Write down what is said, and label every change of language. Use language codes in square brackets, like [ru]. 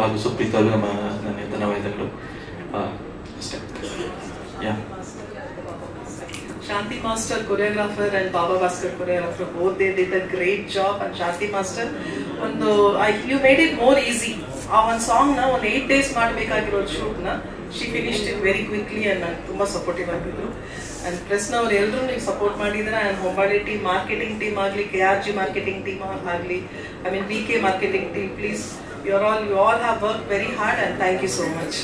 [kn] ಹಾಗೂ ಸುಪ್ರೀತ್ ಅವ್ರಿಗೂ ನನ್ನ ಧನ್ಯವಾದಗಳು. ಅಷ್ಟೇ. [en] Shanti Master choreographer and Baba Bhaskar choreographer, both they did a great job. And Shanti Master, you made it more easy. One song na 8 days [kn] ಮಾಡಬೇಕಾಗಿರೋ [en] shoot na she finished it very quickly and [kn] ತುಂಬಾ supportive ಆಗಿದ್ರು. and press ನವರು ಎಲ್ಲರೂ ನೀವು support ಮಾಡಿದ್ರೆ. [en] and Hombale team, marketing team ಆಗಲಿ, KRG marketing team ಆಗಲಿ, I mean VK marketing team, please you all have worked very hard and thank you so much.